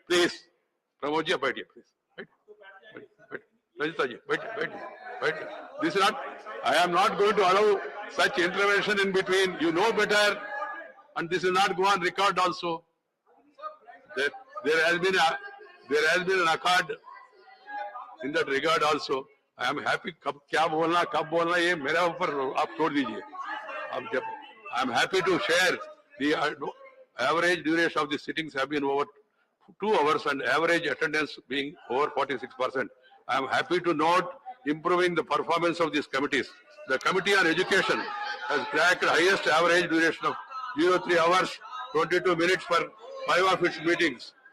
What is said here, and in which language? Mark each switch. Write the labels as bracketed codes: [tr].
[en] Please, Pramod ji, wait here, please. Wait. This is not, I am not going to allow such intervention in between. You know better, and this will not go on record also. There has been an accord. In that regard also, I am happy. [hi] क्या बोलना कब बोलना ये मेरा ऊपर आप छोड़ दीजिए. [en] I am happy to share the average duration of the sittings have been over 2 hours and average attendance being over 46%. I am happy to note improving the performance of these committees. The Committee on Education has cracked highest average duration of 03 hours, 22 minutes for 5 of its meetings.